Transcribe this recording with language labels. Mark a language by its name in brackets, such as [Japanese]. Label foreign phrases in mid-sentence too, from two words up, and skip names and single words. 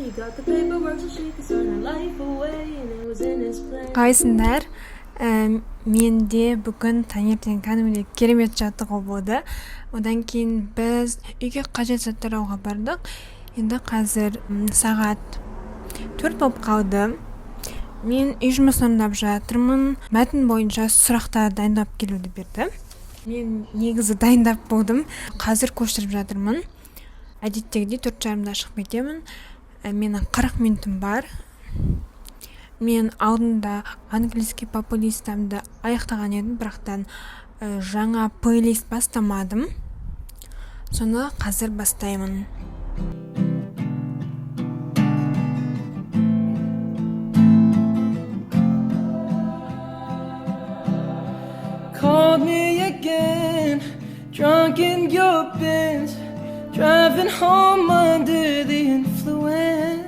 [English] got the paperwork so she could sign her life away, and it was in his plan. [Kazakh] Қайсыңдар? Менде бүгін таңертең кәдімгідей керемет жаттығу болды. Одан кейін біз үйге қажет заттар алуға бардық. Енді қазір сағат 4 болып қалды. Мен үй жұмысын орындап жатырмын. Мәтін бойынша сұрақтар дайындап келуді берді. Мен негізі дайындап болдым. Қазір көшіріп жатырмын. Әдеттегідей 4:30-да шығып кетемін. Менің 40 минутым бар. Мен алдында английский популистамды аяқтаған едім, бірақтан жаңа плейлист бастамадым. Соны қазір бастаймын. [English] Call me again, drunk in your Benz, driving home under the influence.